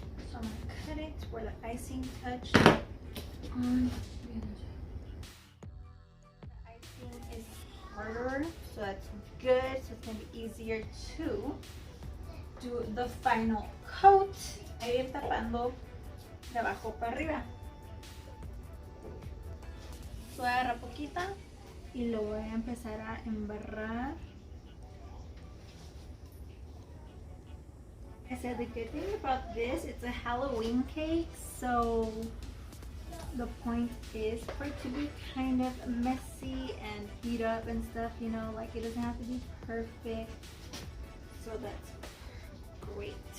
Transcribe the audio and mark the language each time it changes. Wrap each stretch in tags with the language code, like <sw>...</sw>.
<en>So I'm gonna cut it where the icing touched on. The icing is harder, so that's good. So it's gonna be easier to do the final coat.</en> <es>Ahí ir tapando de abajo para arriba. So voy a agarrar poquita y lo voy a empezar a embarrar.</es> <en>I said the good thing about this, it's a Halloween cake, so the point is for it to be kind of messy and beat up and stuff, you know, like it doesn't have to be perfect. So that's great.</en>